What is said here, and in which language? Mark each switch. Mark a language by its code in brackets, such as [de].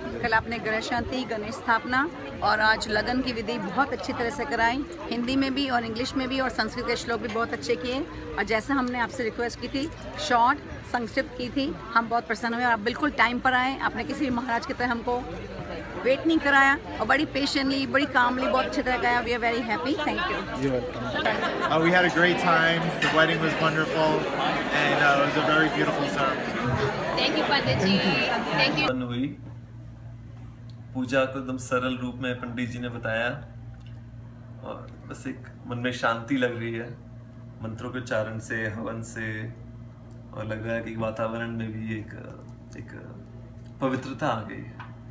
[hi] कल आपने ग्रह शांति, गणेश स्थापना और आज लगन की विधि बहुत अच्छी तरह से कराई, हिंदी में भी और इंग्लिश में भी, और संस्कृत के श्लोक भी बहुत अच्छे किए। और जैसा हमने आपसे रिक्वेस्ट की थी, शॉर्ट संक्षिप्त की थी, हम बहुत प्रसन्न हुए। आप बिल्कुल टाइम पर आए, आपने किसी भी महाराज की तरह हमको वेट नहीं कराया, और बड़ी पेशेंटली, बड़ी कामली, बहुत अच्छी तरह कराया। [en] We are very happy, thank you. We had a great time. The wedding was wonderful, and it was a very beautiful ceremony. Thank you Pandit ji, thank you। [hi] हुई पूजा को एकदम सरल रूप में पंडित जी ने बताया, और बस एक मन में शांति लग रही है मंत्रों के उच्चारण से, हवन से, और लग रहा है कि वातावरण में भी एक पवित्रता आ गई है।